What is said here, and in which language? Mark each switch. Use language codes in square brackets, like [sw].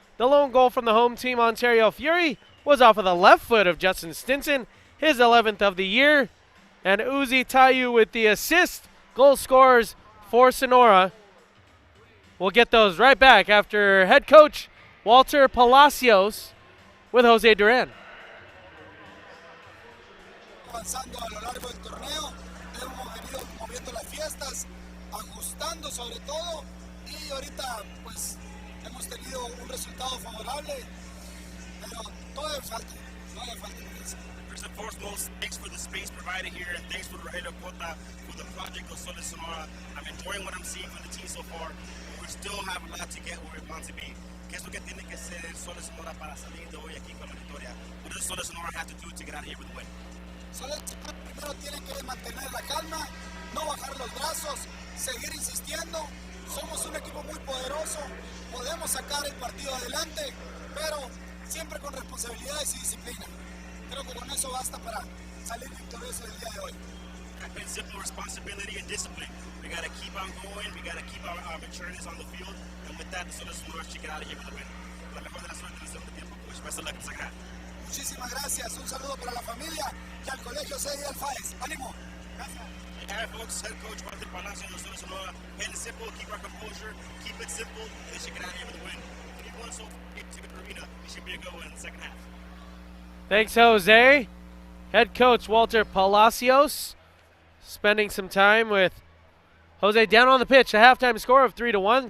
[en] The lone goal from the home team, Ontario Fury, was off of the left foot of Justin Stinson, his 11th of the year. And Uzi Tayu with the assist. Goal scorers for Sonora. We'll get those right back after head coach Walter Palacios with Jose Duran. [es] Avanzando a lo largo del torneo, hemos venido moviendo las fiestas, ajustando sobre todo, y ahorita pues hemos tenido un resultado favorable, pero todavía falta. [en] First and foremost, thanks for the space provided here, and thanks for Rogelio Cota for the project of Sol de Sonora. I'm enjoying what I'm seeing from the team so far, but we still have a lot to get where we want to be. [es] ¿Qué es lo que tiene que ser el Sol de Sonora para salir de hoy aquí con la victoria? [en] What does Sol de Sonora have to do to get out of here with a win? [es] Solo primero tienen que mantener la calma, no bajar los brazos, seguir insistiendo. Somos un equipo muy poderoso, podemos sacar el partido adelante, pero siempre con responsabilidades y disciplina. Creo que con eso basta para salir victorioso el día de hoy. [en] And simple responsibility and discipline. We got to keep on going, we got to keep our matureness on the field, and with that, the Sol de Sonora should get out of here with a win. [es] La mejor de la suerte en el segundo tiempo, coach. [en] Best of luck in the second half. [es] Muchísimas gracias, un saludo para la familia y al colegio Cedi Alfaez. ¡Ánimo! Gracias. [en] Hey, folks, head coach Walter Palacios of Sol de Sonora. Plain and simple, keep our composure, keep it simple, and they should get out of here with a win. If you won so to the arena, it should be a good one in the second half. Thanks, Jose. Head coach Walter Palacios spending some time with Jose down on the pitch. A halftime score of 3-1.